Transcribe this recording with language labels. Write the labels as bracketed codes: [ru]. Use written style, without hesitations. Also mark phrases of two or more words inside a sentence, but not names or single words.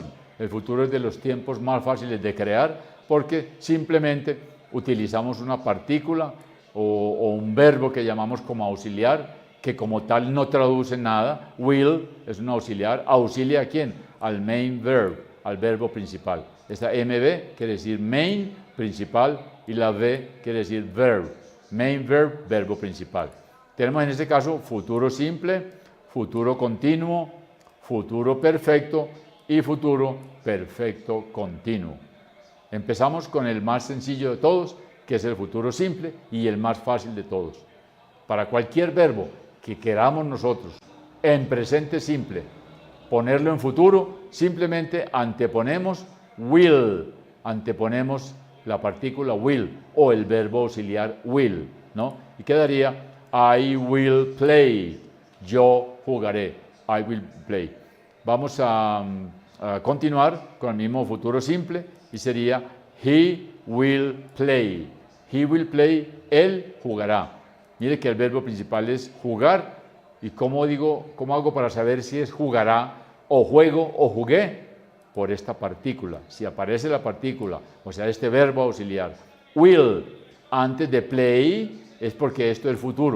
[es] El futuro es de los tiempos más fáciles de crear porque simplemente utilizamos una partícula o un verbo que llamamos como auxiliar, que como tal no traduce nada. Will es un auxiliar. ¿Auxilia a quién? Al [en] main verb, [es] al verbo principal. Esta MV quiere decir main, principal, y la V quiere decir verb. [en] Main verb, [es] verbo principal. Tenemos en este caso futuro simple, futuro continuo, futuro perfecto y futuro perfecto continuo. Empezamos con el más sencillo de todos, que es el futuro simple y el más fácil de todos. Para cualquier verbo que queramos nosotros en presente simple ponerlo en futuro, simplemente anteponemos will, anteponemos la partícula will o el verbo auxiliar will, ¿no? [en] Y quedaría I will play, [es] yo jugaré, [en] I will play. [es] Vamos a continuar con el mismo futuro simple y sería [en] he will play. He will play, [es] él jugará. Mire que el verbo principal es jugar. ¿Y cómo hago para saber si es jugará o juego o jugué? Por esta partícula. Si aparece la partícula, o sea, este verbo auxiliar, will, antes de play, es porque esto es el futuro.